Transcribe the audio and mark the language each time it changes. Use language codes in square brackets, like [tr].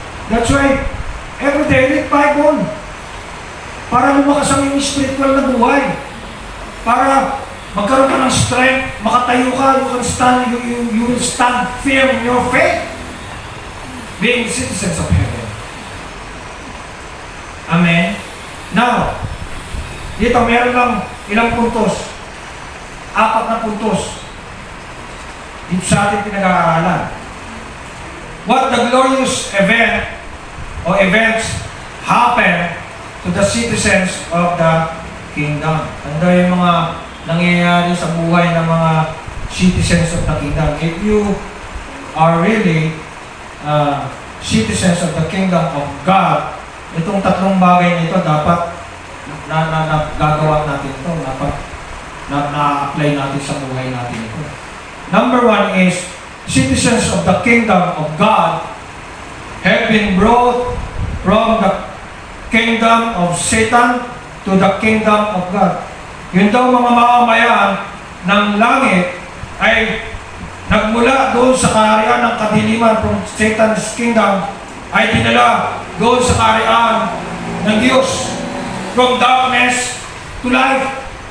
[en] That's why, every day, read Bible. [tl] Para lumakas ang iyong spiritual na buhay. Para magkaroon ka ng strength, makatayo ka, [en] you can stand, you will stand firm in your faith, being citizens of heaven. [tl] Amen? Now, dito meron lang ilang puntos, 4 na puntos, dito sa ating pinag-aaralan. [en] What the glorious event or events happen to the citizens of the kingdom. [tl] Ano yung mga nangyayari sa buhay ng mga citizens of the kingdom? [en] If you are really citizens of the kingdom of God, [tl] itong 3 bagay nito dapat gagawa natin ito, dapat na-apply natin sa buhay natin ito. [en] Number 1 is, citizens of the kingdom of God have been brought from the kingdom of Satan to the kingdom of God. [tl] Yun daw mga mamamayan ng langit ay nagmula doon sa kaharian ng kadiliman [en] from Satan's kingdom [tl] ay dinala doon sa kaharian ng Diyos, [en] from darkness to light.